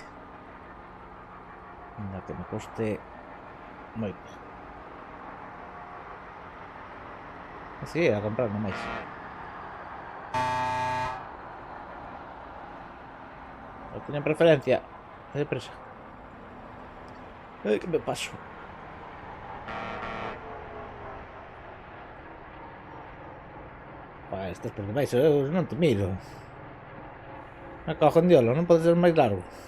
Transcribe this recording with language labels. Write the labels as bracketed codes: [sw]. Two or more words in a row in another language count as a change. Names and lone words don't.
[es] Venga, que me coste muy poco. Sí, a comprar no más. No tienen preferencia. De presa. Ay, que me paso. [gl] Estás por debaixo, eu non te miro. Me cago en diolo, non pode ser máis largo.